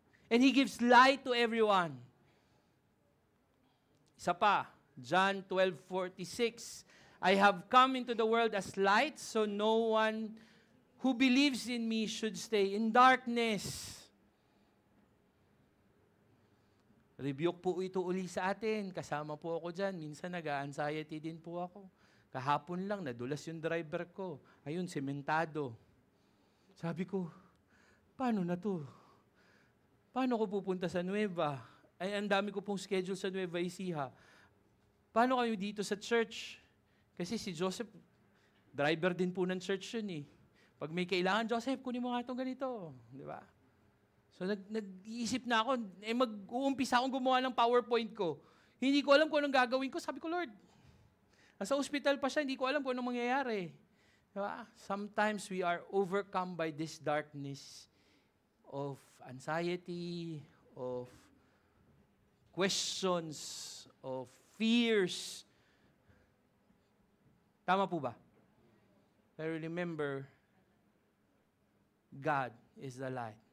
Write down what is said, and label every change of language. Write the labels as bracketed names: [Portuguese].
[English] And He gives light to everyone. Isa pa, John 12:46, I have come into the world as light, so no one who believes in me should stay in darkness. [Filipino] Rebuke po ito uli sa atin. Kasama po ako dyan. Minsan nag-anxiety din po ako. Kahapon lang, nadulas yung driver ko. Ayun, sementado. Sabi ko, paano na to? Paano ko pupunta sa Nueva? Ay, ang dami ko pong schedule sa Nueva Ecija. Paano kayo dito sa church? Kasi si Joseph, driver din po ng church yun eh. Pag may kailangan, Joseph, kunin mo nga itong ganito. Di ba? So nag-iisip na ako, mag-uumpisa akong gumawa ng PowerPoint ko. Hindi ko alam kung anong gagawin ko. Sabi ko, Lord, nasa ospital pa siya, hindi ko alam kung anong mangyayari. Diba? [English] Sometimes we are overcome by this darkness of anxiety, of questions, of fears. [Filipino] Tama po ba? Pero [English] remember, God is the light.